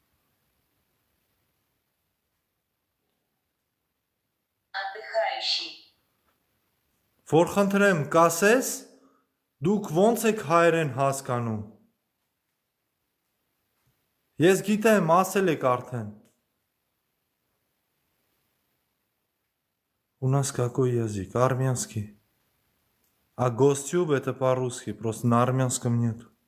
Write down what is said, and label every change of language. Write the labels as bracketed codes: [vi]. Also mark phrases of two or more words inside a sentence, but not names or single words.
[ru] Отдыхающий. [hy] Որ խնդրեմ, կասես, դուք ոնց եք հայերեն հասկանում։ Ես գիտեմ, ասել եք արդեն։ [ru] У нас какой язык? Армянский. А гостюб это по-русски, просто на армянском нет.